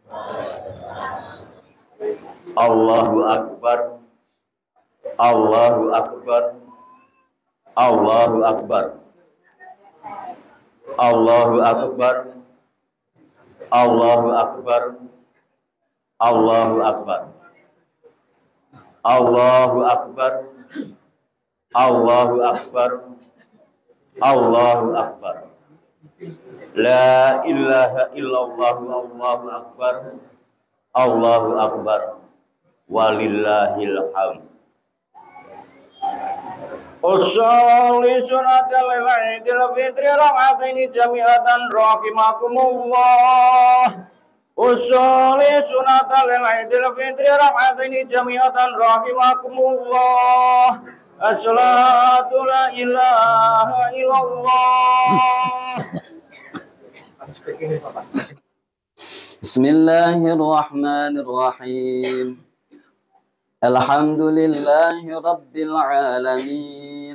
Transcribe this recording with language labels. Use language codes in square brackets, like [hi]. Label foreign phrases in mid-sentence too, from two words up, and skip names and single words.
[ar] الله أكبر، الله أكبر، الله أكبر، الله أكبر، الله أكبر، الله أكبر، الله أكبر، الله أكبر، الله أكبر. لا إله إلا الله، الله أكبر، الله أكبر, ولله الحمد. أصلي سنة عيد الفطر ركعتين جامعة رحمكم الله. أصلي سنة لعيد الفطر ركعتين جامعة رحمكم الله. الصلاة لا إله إلا الله. بسم الله الرحمن الرحيم. الحمد لله رب العالمين.